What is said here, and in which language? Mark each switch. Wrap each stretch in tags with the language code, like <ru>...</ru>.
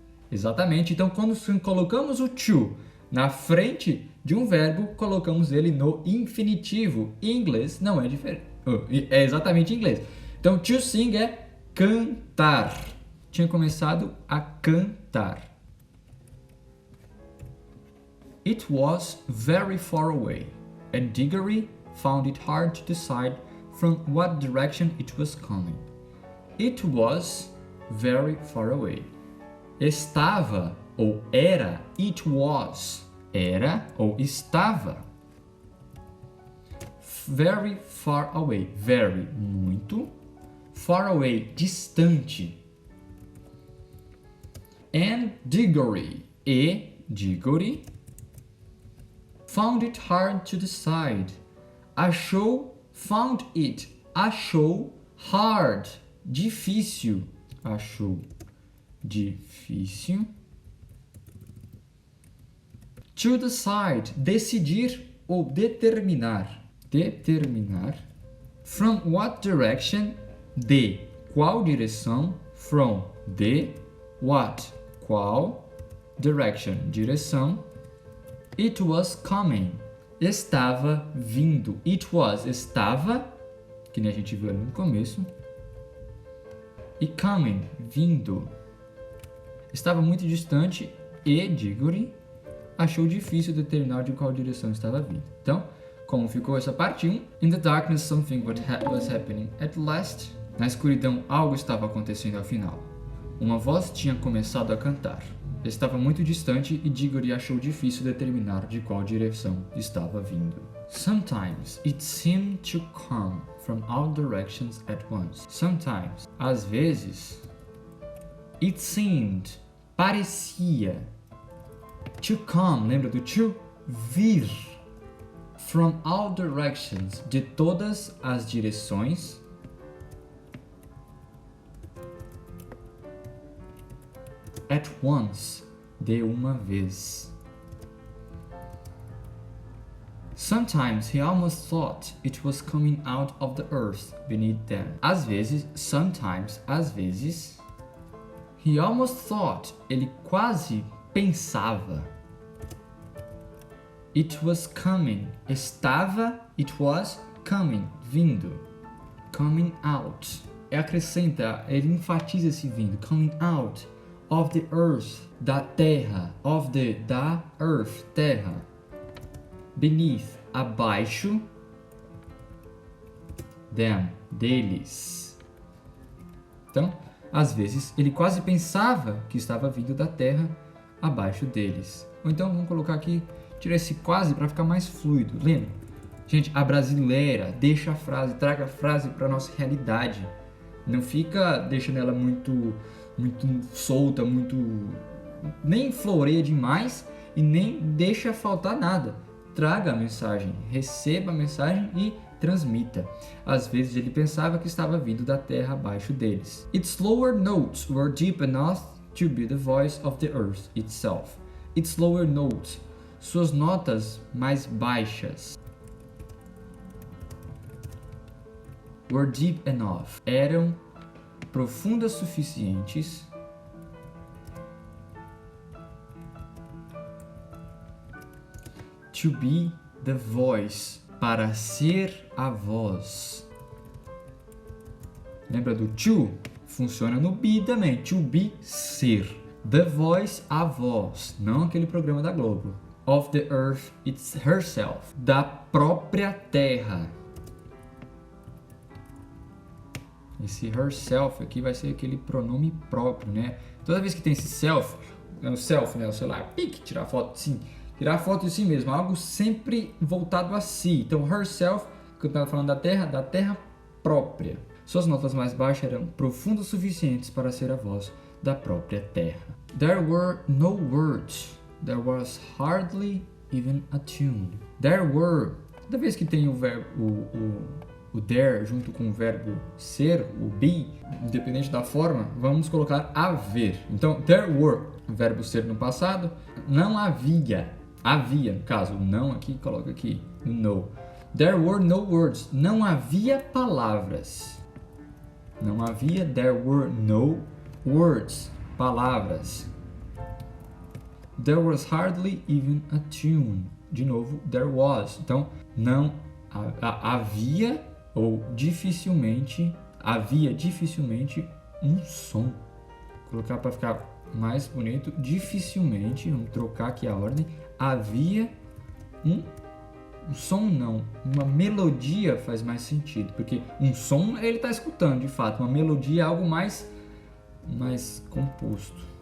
<pt>Exatamente. Então, quando colocamos o to na frente de um verbo, colocamos ele no infinitivo. Em inglês não é diferente. É exatamente em inglês. Então,</pt> <en>to sing</en> <pt>é cantar. Tinha começado a cantar.</pt> <en>It was very far away, and Diggory found it hard to decide from what direction it was coming. It was very far away.</en> <pt>Estava ou era,</pt> <en>it was,</en> <pt>era ou estava.</pt> <en>Very far away, very, muito. Far away,</en> <pt>distante.</pt> <en>And Diggory, e Diggory, found it hard to decide. Found it,</en> <pt>achou, hard, difícil, achou. Difícil.</pt> <en>To decide,</en> <pt>decidir ou determinar. Determinar.</pt> <en>From what direction,</en> <pt>de qual direção.</pt> <en>From,</en> <pt>de, what, qual,</pt> <en>direction, direção. It was coming,</en> <pt>estava vindo. It was, estava, que nem a gente viu ali no começo.</pt> <en>E coming,</en> <pt>vindo. Estava muito distante e Diggory achou difícil determinar de qual direção estava vindo. Então, como ficou essa parte 1?</pt> <en>In the darkness something was happening at last.</en> <pt>Na escuridão algo estava acontecendo afinal. Uma voz tinha começado a cantar. Estava muito distante e Diggory achou difícil determinar de qual direção estava vindo.</pt> <en>Sometimes it seemed to come from all directions at once. Sometimes,</en> <pt>às vezes,</pt> <en>it seemed,</en> <pt>parecia,</pt> <en>to come,</en> <pt>lembra do to? Vir.</pt> <en>From all directions,</en> <pt>de todas as direções.</pt> <en>at once.</en> <pt>De uma vez.</pt> <en>Sometimes he almost thought it was coming out of the earth beneath them.</en> <pt>Às vezes, sometimes, às vezes,</pt> <en>he almost thought,</en> <pt>ele quase pensava.</pt> <en>It was coming,</en> <pt>estava,</pt> <en>it was coming,</en> <pt>vindo.</pt> <en>Coming out.</en> <pt>Acrescenta, ele enfatiza esse vindo.</pt> <en>Coming out of the earth,</en> <pt>da terra.</pt> <en>Of the,</en> <pt>da</pt> <en>earth,</en> <pt>terra.</pt> <en>Beneath,</en> <pt>abaixo. Them, deles. Então, às vezes, ele quase pensava que estava vindo da terra abaixo deles. Ou então, vamos colocar aqui, tirar esse quase para ficar mais fluido. Lembra? Gente, a brasileira deixa a frase, traga a frase para nossa realidade. Não fica deixando ela muito solta, nem floreia demais e nem deixa faltar nada. Traga a mensagem, receba a mensagem e transmita. Às vezes ele pensava que estava vindo da terra abaixo deles.</pt> <en>Its lower notes were deep enough to be the voice of the earth itself. Its lower notes,</en> <pt>suas notas mais baixas,</pt> <en>were deep enough,</en> <pt>eram profundas suficientes</pt> <en>to be the voice,</en> <pt>para ser a voz. Lembra do to? Funciona no be também.</pt> <en>To be,</en> <pt>ser.</pt> <en>The voice,</en> <pt>a voz. Não aquele programa da Globo.</pt> <en>Of the earth, it's herself.</en> <pt>Da própria terra. Esse herself aqui vai ser aquele pronome próprio, né? Toda vez que tem esse self, o self, né? O celular, pique, tirar foto, sim. Tirar foto de si mesmo, algo sempre voltado a si. Então, herself, que eu estava falando da terra própria. Suas notas mais baixas eram profundas o suficientes para ser a voz da própria terra.</pt> <en>There were no words. There was hardly even a tune. There were.</en> <pt>Toda vez que tem o verbo, o there junto com o verbo ser, o be, independente da forma, vamos colocar haver. Então,</pt> <en>there were,</en> <pt>o verbo ser no passado, não havia. Havia, no caso, o não aqui, coloca aqui, o no.</pt> <en>There were no words.</en> <pt>Não havia palavras. Não havia,</pt> <en>there were no words. Palavras. There was hardly even a tune.</en> <pt>De novo,</pt> <en>there was.</en> <pt>Então, não havia ou dificilmente, havia dificilmente um som. Vou colocar para ficar mais bonito, dificilmente, vamos trocar aqui a ordem, havia um som não, uma melodia faz mais sentido, porque um som ele está escutando de fato, uma melodia é algo mais composto.</pt>